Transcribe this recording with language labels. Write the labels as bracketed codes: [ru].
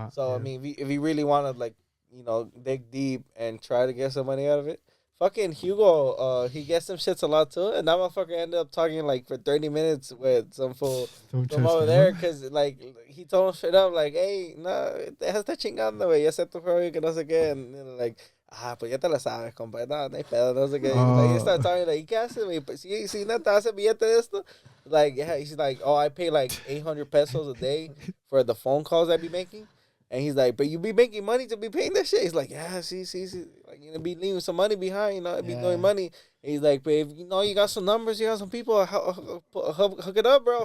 [en] So I mean, if you really want to like, dig deep and try to get some money out of it, fucking Hugo, he gets some shits a lot too, and that motherfucker ended up talking like for 30 minutes with some fool from over there, cause like he told him straight up like, hey, [es] no, te está chingando, güey, ya sé tu juego que no sé qué, [en] and like. [es] Pues ya te la sabes, compa. No hay pedo, no sé qué. [en] Like, he started talking, like, [es] ¿y qué haces, güey? Pues, si no te hace billete de esto? [en] Like, yeah, he's like, oh, I pay like 800 pesos a day for the phone calls I be making. And he's like, but you be making money to be paying that shit? He's like, yeah, see. Like, be leaving some money behind, be doing money. And he's like, but if you got some numbers, you got some people, hook it up, bro.